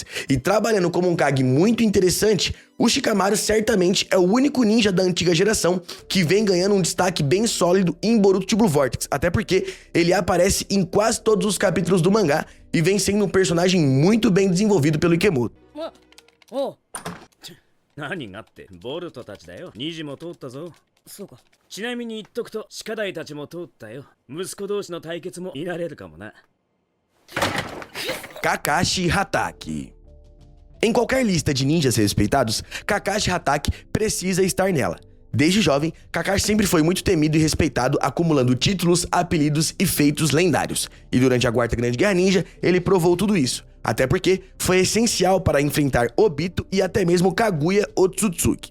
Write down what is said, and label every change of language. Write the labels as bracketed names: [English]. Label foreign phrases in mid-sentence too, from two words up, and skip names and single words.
[Portuguese] E trabalhando como um Kage muito interessante, o Shikamaru certamente é o único ninja da antiga geração que vem ganhando um destaque bem sólido em Boruto to Blue Vortex, até porque ele aparece em quase todos os capítulos do mangá e vem sendo um personagem muito bem desenvolvido pelo Ikemoto. [Japanese] おう。何がってボルトたちだよ。2時も通ったぞ。そうか。ちなみに言っとくと鹿大たちも通ったよ。息子同士の対決も見られるかもな。 [Portuguese] Kakashi Hatake. Em qualquer lista de ninjas respeitados, Kakashi Hatake precisa estar nela. Desde jovem, Kakashi sempre foi muito temido e respeitado, acumulando títulos, apelidos e feitos lendários. E durante a Quarta Grande Guerra Ninja, ele provou tudo isso. Até porque foi essencial para enfrentar Obito e até mesmo Kaguya Otsutsuki.